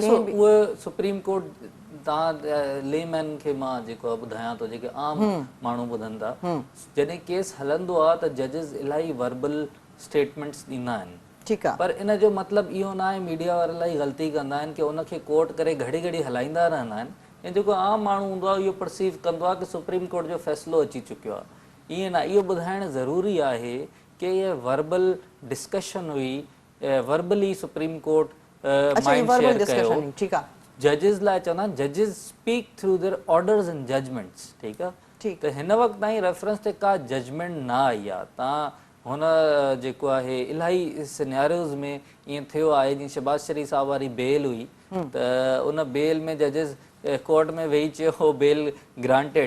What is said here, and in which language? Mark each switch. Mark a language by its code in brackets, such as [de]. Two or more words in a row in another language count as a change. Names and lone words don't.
[sd] ॾिसो, उहे सुप्रीम कोर्ट तव्हां लेमैन खे मां जेको ॿुधायां थो, जेके आम माण्हू ॿुधनि था, जॾहिं केस हलंदो आहे त जजिस इलाही [en] verbal statements [sd] ॾींदा आहिनि। ठीकु आहे। पर इन जो मतिलबु इहो न आहे, मीडिया वारा इलाही ग़लती कंदा आहिनि कि उनखे कोर्ट करे घड़ी घड़ी हलाईंदा रहंदा आहिनि ऐं जेको आम माण्हू हूंदो आहे इहो परसीव कंदो आहे कि सुप्रीम कोर्ट जो फ़ैसिलो अची चुकियो आहे। ईअं न, इहो ॿुधाइणु ज़रूरी आहे कि इहा [en] verbal discussion [sd] हुई, वर्बली सुप्रीम कोर्ट [en] mind share [sd] कयो। ठीकु आहे। जजिस लाइ चवंदा आहिनि [en] judges speak through their orders and judgments. [sd] ठीकु आहे। त हिन वक़्तु ताईं रेफरेंस ते का जजमेंट न आई आहे। तव्हां हुन जेको आहे इलाही सिनेरियोज़ में ईअं थियो आहे, जीअं शहबाज शरीफ़ साहब वारी बेल हुई त उन बेल में जजिस कोर्ट में वेही चयो हो [en] bail granted.